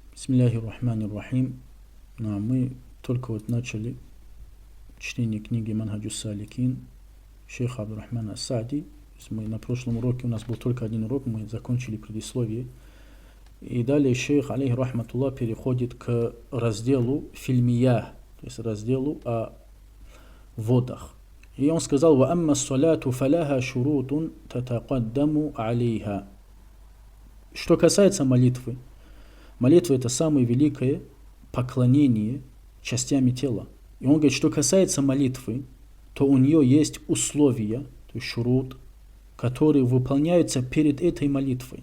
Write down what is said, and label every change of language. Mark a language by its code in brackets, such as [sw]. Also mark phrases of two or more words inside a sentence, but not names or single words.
[ar] بسم الله الرحمن الرحيم. [ru] Мы только вот начали чтение книги Манхаджус Саликин шейха Абдурахмана ас-Саади. Мы на прошлом уроке, у нас был только один урок, мы закончили предисловие. И далее шейх, [ar] عليه رحمة الله, [ru] переходит к разделу фильмия, то есть разделу о водах. И он сказал: [ar] «وأما الصلاة فلها شروط تتقدم عليها». [ru] Что касается молитвы, молитва — это самое великое поклонение частями тела. И он говорит, что касается молитвы, то у нее есть условия, то есть шурут, которые выполняются перед этой молитвой.